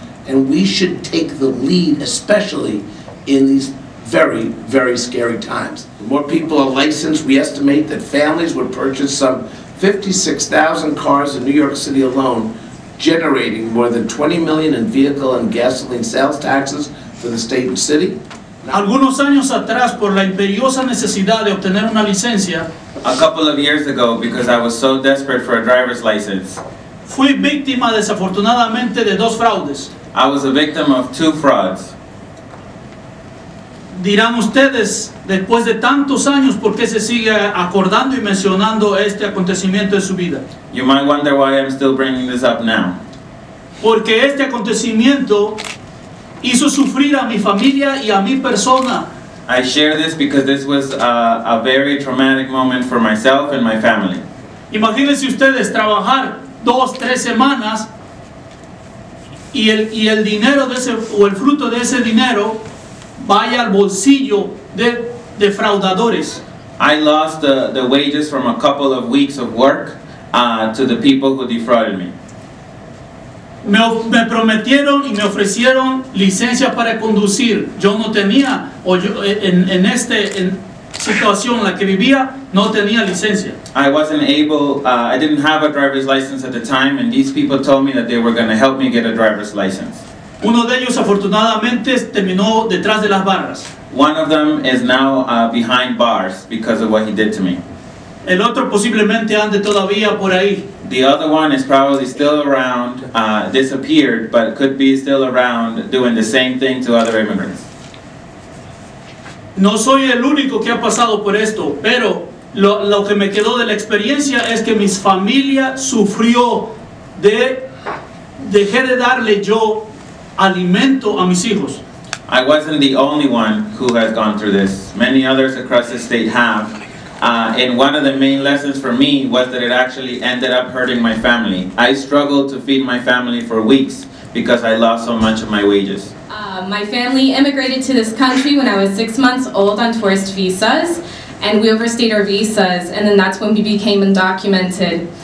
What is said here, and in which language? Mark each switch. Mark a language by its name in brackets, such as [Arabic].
[English] And we should take the lead, especially in these very, very scary times. The more people are licensed, we estimate that families would purchase some 56,000 cars in New York City alone, generating more than $20 million in vehicle and gasoline sales taxes for the state and city. [Spanish] Algunos años atrás, por la imperiosa necesidad de obtener una licencia, [English] A couple of years ago, because I was so desperate for a driver's license, [Spanish] fui víctima desafortunadamente de dos fraudes. [English] I was a victim of 2 frauds. [Spanish] Dirán ustedes, después de tantos años, ¿por qué se sigue acordando y mencionando este acontecimiento de su vida? [English] You might wonder why I'm still bringing this up now. [Spanish] Porque este acontecimiento hizo sufrir a mi familia y a mi persona. [English] I share this because this was a very traumatic moment for myself and my family. [Spanish] Imagínense ustedes trabajar 2-3 semanas y el dinero de ese, o el fruto de ese dinero vaya al bolsillo de defraudadores. [English] I lost the wages from a couple of weeks of work to the people who defrauded me. [Spanish] Me prometieron y me ofrecieron licencia para conducir. Yo no tenía, en esta situación en la que vivía, no tenía licencia. [English] I wasn't able, I didn't have a driver's license at the time, and these people told me that they were going to help me get a driver's license. [Spanish] Uno de ellos afortunadamente terminó detrás de las barras. [English] One of them is now behind bars because of what he did to me. [Spanish] El otro posiblemente ande todavía por ahí. [English] The other one is probably still around, disappeared, but could be still around doing the same thing to other immigrants. [Spanish] No soy el único que ha pasado por esto, pero lo que me quedó de la experiencia es que mi familia sufrió dejé de darle yo alimento a mis hijos. [English] I wasn't the only one who has gone through this. Many others across the state have. And one of the main lessons for me was that it actually ended up hurting my family. I struggled to feed my family for weeks because I lost so much of my wages. My family immigrated to this country when I was 6 months old on tourist visas, and we overstayed our visas, and then that's when we became undocumented.